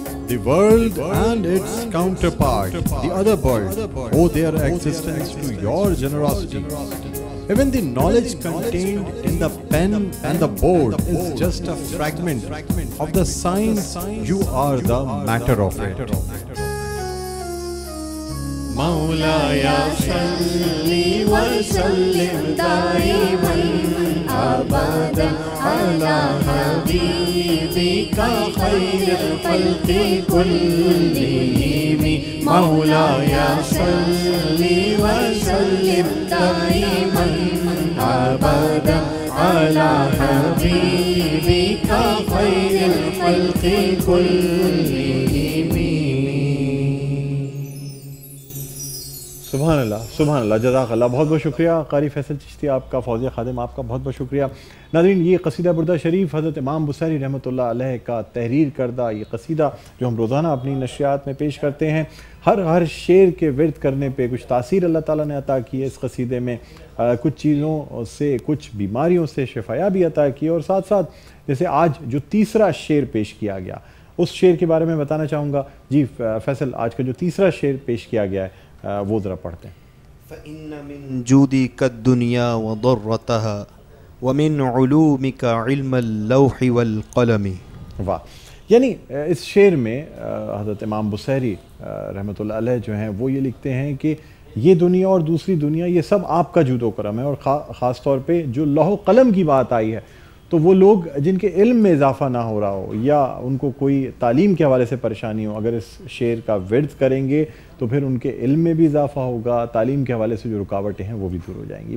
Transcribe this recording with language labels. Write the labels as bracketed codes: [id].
[en] The world and its counterpart, the other world, owe their existence to your generosity. Even the knowledge contained in the pen and the board is just a fragment of the science. You are the matter of it. [ar] مولاي صل وسلم دائما أبدا على حبيبك خير الخلق كلهم. مولاي صل وسلم دائما أبدا على حبيبك خير الخلق كلهم. [ur] سبحان اللہ، سبحان اللہ، جزاک اللہ. بہت بہت شکریہ قاری فیصل چشتی آپ کا، فوزیہ خادم آپ کا بہت بہت شکریہ. ناظرین، یہ قصیدہ بردہ شریف حضرت امام بصیری رحمۃ اللہ علیہ کا تحریر کردہ یہ قصیدہ جو ہم روزانہ اپنی نشریات میں پیش کرتے ہیں، ہر شعر کے ورد کرنے پہ کچھ تاثیر اللہ تعالیٰ نے عطا کی ہے. اس قصیدے میں کچھ چیزوں سے، کچھ بیماریوں سے شفایا بھی عطا کی ہے، اور ساتھ ساتھ جیسے آج جو تیسرا شعر پیش کیا گیا اس شعر کے بارے میں بتانا چاہوں گا. جی فیصل، آج کا جو تیسرا شعر پیش کیا گیا ہے وہ ذرا پڑھتے ہیں. [ar] فإن من جودك الدنيا وضرتها ومن علومك علم اللوح والقلم. [ur] واہ، یعنی اس شعر میں حضرت امام بصیری رحمۃ اللہ علیہ جو ہیں وہ یہ لکھتے ہیں کہ یہ دنیا اور دوسری دنیا یہ سب آپ کا جود و کرم ہے، اور خاص طور پہ جو لوح و قلم کی بات آئی ہے تو وہ لوگ جن کے علم میں اضافہ نہ ہو رہا ہو یا ان کو کوئی تعلیم کے حوالے سے پریشانی ہو، اگر اس شعر کا ورد کریں گے تو پھر ان کے علم میں بھی اضافہ ہوگا، تعلیم کے حوالے سے جو رکاوٹیں ہیں وہ بھی دور ہو جائیں گی.